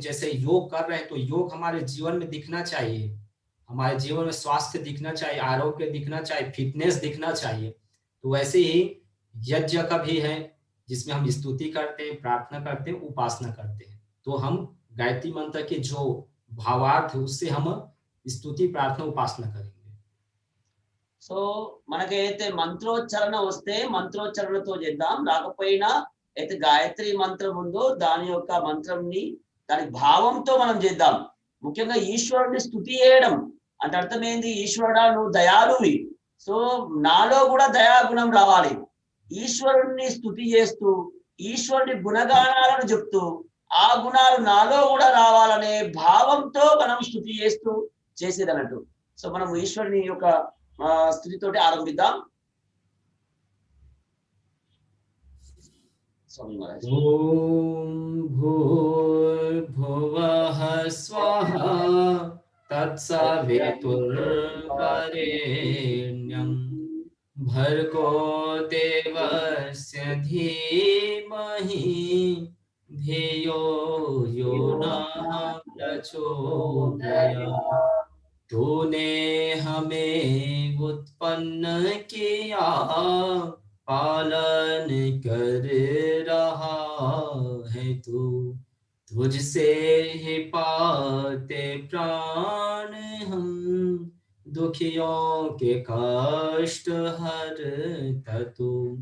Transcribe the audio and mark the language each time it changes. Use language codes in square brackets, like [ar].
[hi] जैसे योग कर रहे हैं तो योग हमारे जीवन में दिखना चाहिए, हमारे जीवन में स्वास्थ्य दिखना चाहिए, आरोग्य दिखना चाहिए, फिटनेस दिखना चाहिए। तो वैसे ही यज्ञ का भी है जिसमें हम स्तुति करते हैं, प्रार्थना करते हैं, उपासना करते हैं। तो हम गायत्री मंत्र के जो भावार्थ है उससे हम स्तुति प्रार्थना उपासना करेंगे। [te] సో మనకైతే మంత్రోచ్చారణ వస్తే మంత్రోచ్చారణతో చేద్దాం. రాకపోయినా అయితే గాయత్రి మంత్రం ఉందో దాని యొక్క మంత్రంని దాని భావంతో మనం చేద్దాం. ముఖ్యంగా ఈశ్వరుని స్తుతి చేయడం అంటే అర్థం ఏంది? ఈశ్వరుడా నువ్వు దయాళువి, సో నాలో కూడా దయాగుణం రావాలి. ఈశ్వరుణ్ణి స్తుతి చేస్తూ ఈశ్వరుని గుణగానాలను చెప్తూ ఆ గుణాలు నాలో కూడా రావాలనే భావంతో మనం స్తుతి చేస్తూ చేసేది అన్నట్టు. సో మనం ఈశ్వరుని యొక్క స్థుతితోటి ఆరంభిద్దాం. [sa] ఓం భూర్భువః స్వాహా తత్సవితుర్వరేణ్యం భర్గో దేవస్య ధీమహి ధియో యో నః ప్రచోదయాత్। [hi] तूने हमें उत्पन्न किया, पालन कर रहा है तू, तुझसे ही पाते प्राण हम, दुखियों के कष्ट हरता तू।